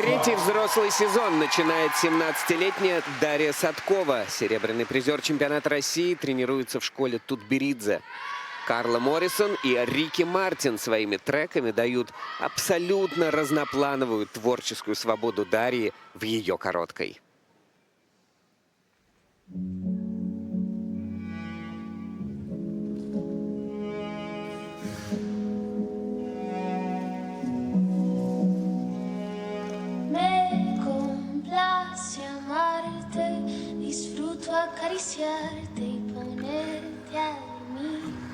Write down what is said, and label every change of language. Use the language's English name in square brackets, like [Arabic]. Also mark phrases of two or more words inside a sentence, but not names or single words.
[Russian] Третий взрослый сезон начинает 17-летняя Дарья Садкова. Серебряный призер чемпионата России тренируется в школе Тутберидзе. Карла Моррисон и Рики Мартин своими треками дают абсолютно разноплановую творческую свободу Дарьи в ее короткой. [Spanish] Me complace amarte, disfruto acariciarte y ponerte a mí.